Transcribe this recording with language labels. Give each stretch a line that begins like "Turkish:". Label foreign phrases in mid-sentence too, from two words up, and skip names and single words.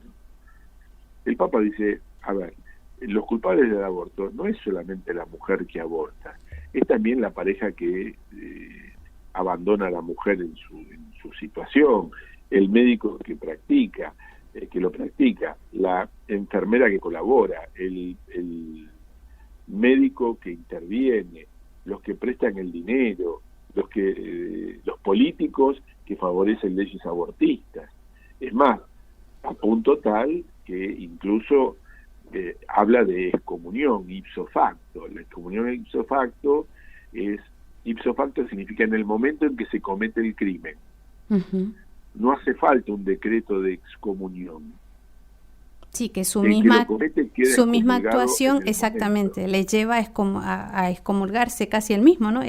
Spanish: El Papa dice, a ver, los culpables del aborto no es solamente la mujer que aborta, es también la pareja que abandona a la mujer en su situación, el médico que lo practica, la enfermera que colabora, el médico que interviene, los que prestan el dinero, los políticos que favorecen leyes abortistas. Es más, a punto tal que incluso habla de excomunión
Latin: ipso facto.
Spanish: La excomunión
Latin: ipso facto
Spanish: significa en el momento en que se comete el crimen. No hace falta un decreto de excomunión. Sí, que su misma actuación exactamente le lleva a excomulgarse casi él mismo, ¿no?